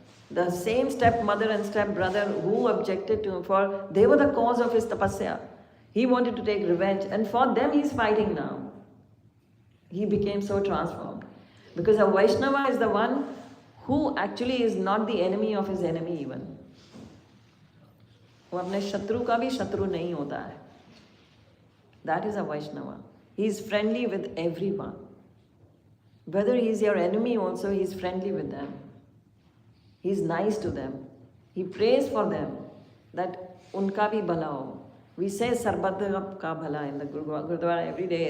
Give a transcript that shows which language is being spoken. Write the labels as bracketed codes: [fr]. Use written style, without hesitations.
[en] The same stepmother and step-brother who objected to him, they were the cause of his tapasya. He wanted to take revenge, and for them he's fighting now. He became so transformed. Because a Vaishnava is the one who actually is not the enemy of his enemy even. [hi] वो अपने शत्रु का भी शत्रु नहीं होता है. [en] That is a Vaishnava. He is friendly with everyone. Whether he is your enemy also, he is friendly with them. He is nice to them. He prays for them that [hi] unka bhi bhala ho. [en] We say Sarbat ka bhala in the Gurdwara every day.